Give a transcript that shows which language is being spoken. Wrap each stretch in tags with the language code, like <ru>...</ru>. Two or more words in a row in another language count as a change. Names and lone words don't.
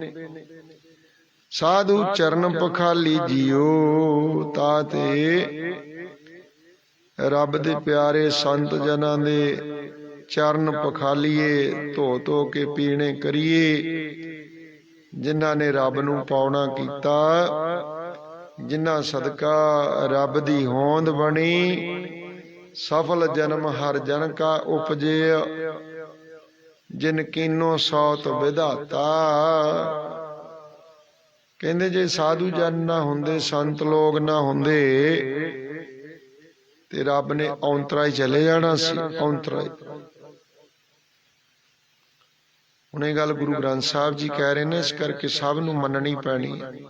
<pa>ਸਾਧੂ ਚਰਣ ਪਖਾਲੀ ਜੀਉ, ਤਾਤੇ ਰੱਬ ਦੇ ਪਿਆਰੇ ਸੰਤ ਜਨਾਂ ਦੇ ਚਰਣ ਪਖਾਲੀਏ, ਧੋ ਧੋ ਕੇ ਪੀਣੇ ਕਰੀਏ। ਜਿਨ੍ਹਾਂ ਨੇ ਰੱਬ ਨੂੰ ਪਾਉਣਾ ਕੀਤਾ, ਜਿਨ੍ਹਾਂ ਸਦਕਾ ਰੱਬ ਦੀ ਹੋਂਦ ਬਣੀ, ਸਫਲ ਜਨਮ ਹਰ ਜਨ ਕਾ ਉਪਜੇ, ਜਿਨ ਕੀਨੋ ਸੌਤ ਬਿਧਾਤਾ। ਕਹਿੰਦੇ ਜੇ ਸਾਧੂ ਜਨ ਨਾ ਹੁੰਦੇ, ਸੰਤ ਲੋਕ ਨਾ ਹੁੰਦੇ, ਤੇ ਰੱਬ ਨੇ ਔਂਤਰਾ ਹੀ ਚਲੇ ਜਾਣਾ ਸੀ, ਔਂਤਰਾ ਹੀ। ਹੁਣ ਯੇ ਗੱਲ ਗੁਰੂ ਗ੍ਰੰਥ ਸਾਹਿਬ ਜੀ ਕਹਿ ਰਹੇ ਨੇ, ਇਸ ਕਰਕੇ ਸਭ ਨੂੰ ਮੰਨਣੀ ਪੈਣੀ ਹੈ।</pa>